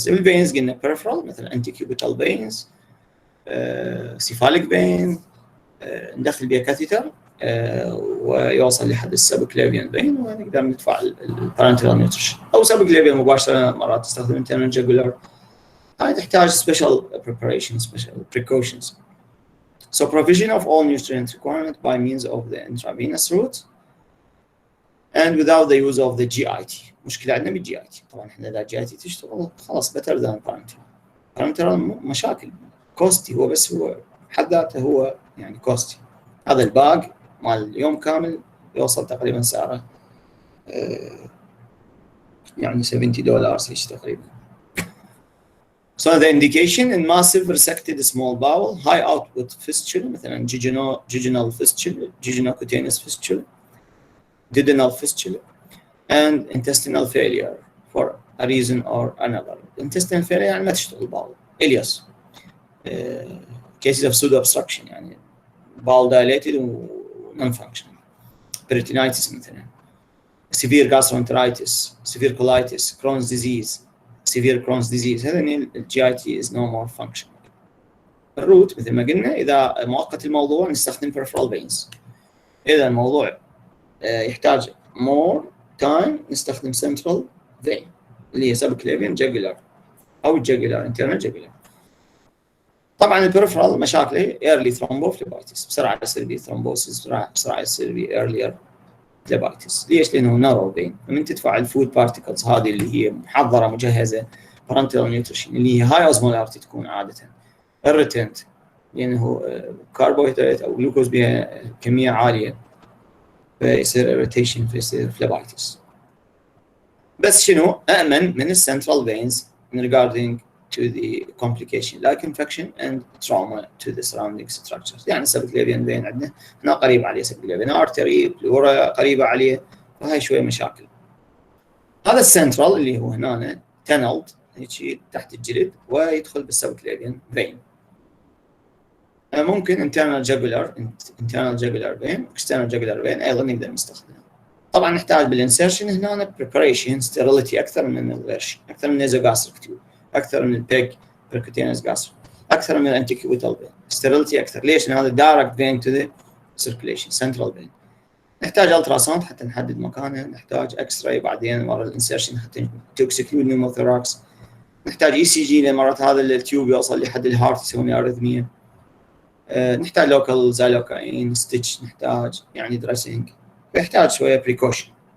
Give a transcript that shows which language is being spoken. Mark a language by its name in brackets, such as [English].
[Arabic] الveins قلنا peripheral مثل anticubital veins، cephalic vein، ندخل بها كاثيتر ويوصل لحد السبكليفيان vein ونقدر ندفع البارنترال نيوتريشن، أو سبكليفيان مباشرة، مرات تستخدم internal jugular. هاي تحتاج [English] special preparation, special precautions. So provision of all nutrient requirement by means of the intravenous route and without the use of the GIT. [Arabic] مشكلة عندنا بالجي اي تي، طبعا احنا اذا جي اي تي تشتغل خلاص [English] better than parenteral. [Arabic] parenteral مشاكل كوستي، هو بس هو حد ذاته هو يعني كوستي. هذا الباق مال يوم كامل يوصل تقريبا سعره يعني $70 هيك تقريبا. [English] So the indication in massive resected small bowel, high output fistula مثلا jejunal fistula, jejunocutaneous fistula, duodenal fistula, and intestinal failure for a reason or another. [Arabic] Intestinal failure يعني ما تشتغل الباول. [English] Ileus cases of pseudo obstruction يعني bowel dilated و non-functional. Peritonitis مثلا. Severe gastroenteritis, severe colitis, Crohn's disease, severe Crohn's disease. [Arabic] هذا يعني ال [English] GIT is no more functional. [Arabic] الروت مثل ما قلنا إذا مؤقت الموضوع نستخدم peripheral veins. إذا الموضوع يحتاج more time نستخدم central vein اللي هي subclavian jugular أو jugular internal jugular. طبعا البريفرال مشاكله early thrombophlebitis، بسرعة يصير به thrombosis، بسرعة يصير به earlier phlebitis. ليش؟ لأنه narrow vein. لما تدفع الفود بارتيكلز هذه اللي هي محضرة مجهزة parenteral nutrition اللي هي high osmolarity تكون عادة irritant لأنه كربوهيدرات أو جلوكوز بها كمية عالية، فيصير irritation، فيصير phlebitis. بس شنو أأمن من السنترال [English] veins regarding to the complication like infection and trauma to the surrounding structures. [Arabic] يعني subclavian vein عندنا هنا قريب عليه subclavian artery، pleura قريبة عليه، فهاي شوية مشاكل. هذا السنترال اللي هو هنا tunneled هيك تحت الجلد ويدخل بالسبكليفيان vein. ممكن internal jugular vein، external jugular vein أيضا نقدر نستخدمه. طبعا نحتاج بالانسيرشن هنا preparation sterility أكثر من الغرش، أكثر من النيزوغاستريك تيوب، أكثر من البيج percutaneous gastric، أكثر من الانتيكيوبيتال vein. sterility أكثر. ليش؟ لأن هذا [English] direct vein to the circulation central vein. [Arabic] نحتاج التراساوند حتى نحدد مكانه، نحتاج اكس راي بعدين ورا الانسيرشن حتى تكسكلود نيموثوراكس، نحتاج اي سي جي لان مرات هذا التيوب يوصل لحد الهارت يسوي اريثميا، نحتاج لوكال زالوكاين ستيتش، نحتاج يعني دريسنج، فيحتاج شويه بريكوشن.